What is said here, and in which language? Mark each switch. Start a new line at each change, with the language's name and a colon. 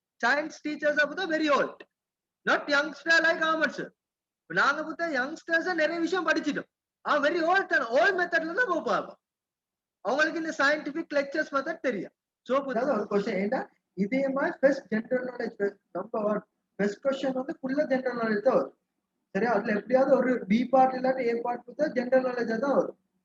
English: science teachers are very old, not youngster like Ahmed sir.
Tamil: நாங்க புத்த youngsters நிறைய விஷயம் படிச்சிட்டோம்.
English: very old and old methodல
Tamil: தான் போப்பாங்க. அவங்களுக்கு இந்த scientific lectures மெத்தட் தெரியும். சோ புத்தா ஒரு क्वेश्चन ஏண்டா இதே மாதிரி first general knowledge number first question வந்து ஃபுல்லா ஜெனரல் நாலேஜ் தான் வரும். சரியா? அதுல எப்படியாவது ஒரு பி பார்ட் இல்லாட்டி ஏ பார்ட் புத்தா ஜெனரல் நாலேஜ் தான் வரும்.